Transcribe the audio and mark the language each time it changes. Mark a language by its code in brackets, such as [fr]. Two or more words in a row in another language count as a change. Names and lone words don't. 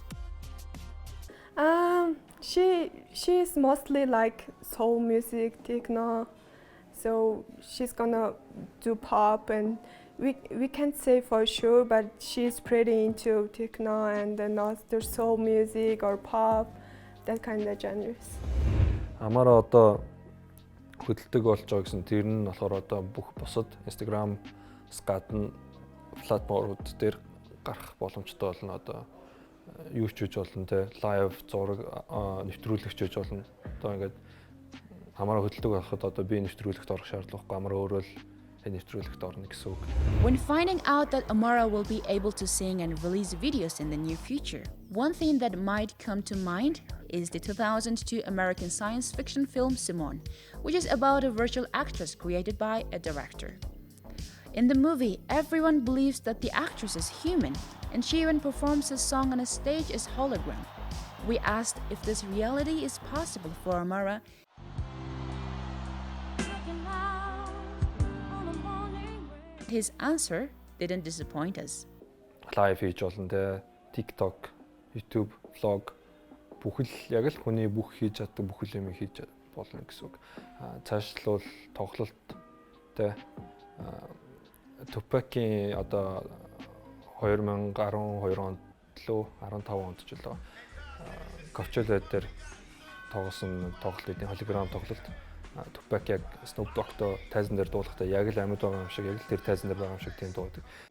[en] She's mostly like soul music, techno. So she's gonna do pop, and we can't say for sure, but she's pretty into techno and then also soul music or pop, that kind of genres. [mn] Amara одоо хөдөлдөг болж байгаа гэсэн тэр нь болохоор одоо бүх бусад Instagram-с гадна платформуд дээр гарах боломжтой болно. Одоо юу ч хийж болно те, лайв зураг нэвтрүүлэгч хийж болно. Одоо ингээд Амара хөдөлдөг байхад одоо би нэвтрүүлэгт орох шаардлагагүй, Амара өөрөө л нэвтрүүлэгт орно гэсэн үг. [en] When finding out that Amara will be able to sing and release videos in the near future, one thing that might come to mind is the 2002 American science fiction film Simone, which is about a virtual actress created by a director. In the movie, everyone believes that the actress is human, and she even performs a song on a stage as hologram. We asked if this reality is possible for Amara. His answer didn't disappoint us. [mn] Live хийж болно те, TikTok, YouTube, vlog бүхэл яг л хүний бүх хийж чаддаг бүхэл юм хийж болно гэсэн үг. Цаашлуул тоглолт те Tupac-ийн одоо 2012 онд лөө 15 онд ч лөө Coachella дээр тоглосон тоглолтын hologram тоглолт Tupac яг Snoop Dogg-той тайзан дээр дуулахдаа яг л амьд байгаа юм шиг, яг л тэр тайзан дээр байгаа юм шиг тийм дуудаг.